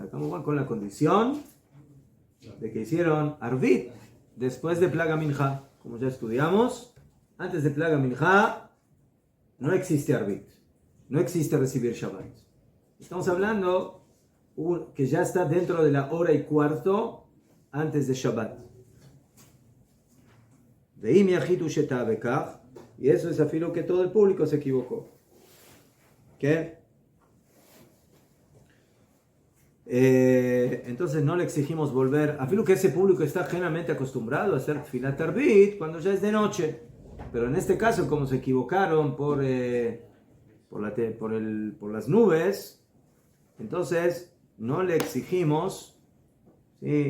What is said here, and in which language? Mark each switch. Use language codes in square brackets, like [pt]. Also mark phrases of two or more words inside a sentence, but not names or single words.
[es] Estamos con la condición de que hicieron arbit después de [he] פלג מנחה. [es] Como ya estudiamos, antes de [he] פלג מנחה [es] no existe arbit, no existe recibir Shabbat. Estamos hablando que ya está dentro de la hora y cuarto antes de Shabbat. Veim yachitu sheta bekach, y eso es afilo que todo el público se equivocó. ¿Qué? Entonces no le exigimos volver, afilo que ese público está generalmente acostumbrado a hacer [he] תפילת ערבית [es] cuando ya es de noche, pero en este caso como se equivocaron por las nubes, entonces no le exigimos, ¿sí?